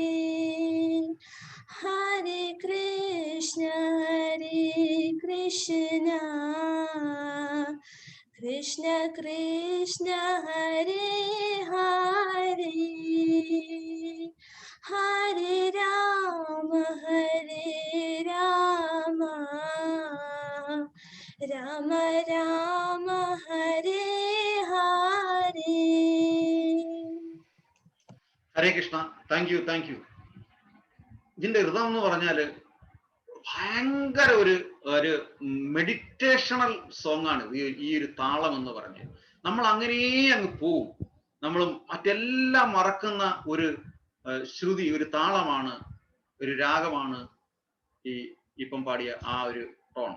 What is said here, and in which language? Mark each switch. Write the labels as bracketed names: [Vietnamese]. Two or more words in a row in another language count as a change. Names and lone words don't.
[Sanskrit] Hare Krishna Krishna Krishna Hare Hare, Hare Rama Rama Rama Hare Hare. ഹരേ കൃഷ്ണ. [English] thank you. [Malayalam] ഇതിന്റെ ഋതം എന്ന് പറഞ്ഞാല് ഭയങ്കര ഒരു [English] meditational song [Malayalam] ആണ് ഈ ഒരു താളം എന്ന് പറഞ്ഞ്. നമ്മൾ അങ്ങനെ അങ്ങ് പോവും. നമ്മൾ മറ്റെല്ലാം മറക്കുന്ന ഒരു ശ്രുതി, ഒരു താളമാണ്, ഒരു രാഗമാണ് ഇപ്പം പാടിയ ആ ഒരു ടോൺ.